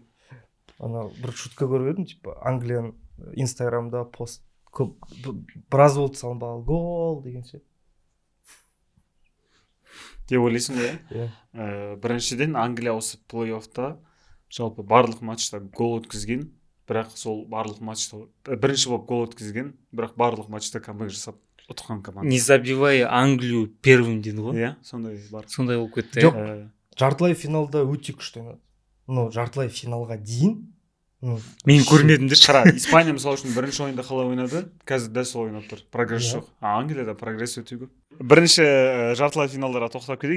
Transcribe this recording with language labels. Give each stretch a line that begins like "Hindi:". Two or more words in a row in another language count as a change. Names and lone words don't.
Kazakh: Ана бір шутка көріп едім, типа Англияның Инстаграмда пост көп біраз болды салынбаған гол дегенше. Деп ойлайсың ғой? Біріншіден Англия осы плей-оффта жалпы барлық матчта гол өткізген, бірақ сол барлық матчта бірінші болып гол өткізген, бірақ барлық матчта камбэк жасап ұтқан команда.
Russian: Не забивай Англию первым
Kazakh: дейді ғой. Сондай бар. Сондай болып кетті. Жоқ, жартылай финалда өте күшті ойнады. Ну, жартылай финалға дейін. Мен көрмедімдер. Қара, Испания мысалы үшін бірінші ойында қалай ойнады, қазір дәл сол ойнап тұр. Прогресс жоқ. Англияда прогресс өте көп. Бірінші жартылай финалдарға тоқтап кетейік.